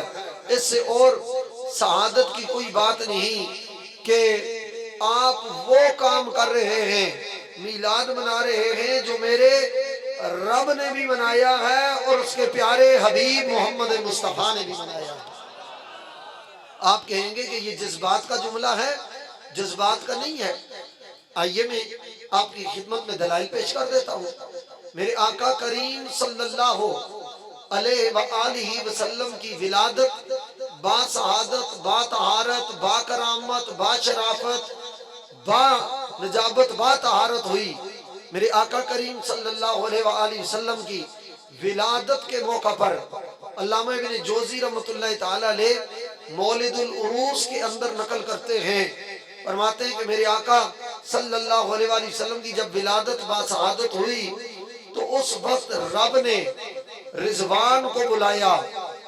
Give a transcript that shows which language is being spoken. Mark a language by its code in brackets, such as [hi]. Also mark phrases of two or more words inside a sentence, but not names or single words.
[ur] اس سے اور سعادت کی کوئی بات نہیں کہ آپ وہ کام کر رہے ہیں، میلاد منا رہے ہیں جو میرے رب نے بھی منایا ہے اور اس کے پیارے حبیب محمد مصطفیٰ نے بھی منایا ہے۔ آپ کہیں گے کہ یہ جذبات کا جملہ ہے، جذبات کا نہیں ہے۔ آئیے میں آپ کی خدمت میں دلائل پیش کر دیتا ہوں۔ میرے آقا کریم صلی اللہ علیہ وآلہ وسلم کی ولادت با سعادت، با طہارت، با کرامت، با شرافت، با نجابت، با طہارت ہوئی۔ میرے آقا کریم صلی اللہ علیہ وآلہ وسلم کی ولادت کے موقع پر علامہ ابن جوزی رحمۃ اللہ تعالی علیہ مولد العروس کے اندر نقل کرتے ہیں، فرماتے ہیں کہ میرے آقا صلی اللہ علیہ وآلہ وسلم کی جب ولادت با سعادت ہوئی تو اس وقت رب نے رضوان کو بلایا۔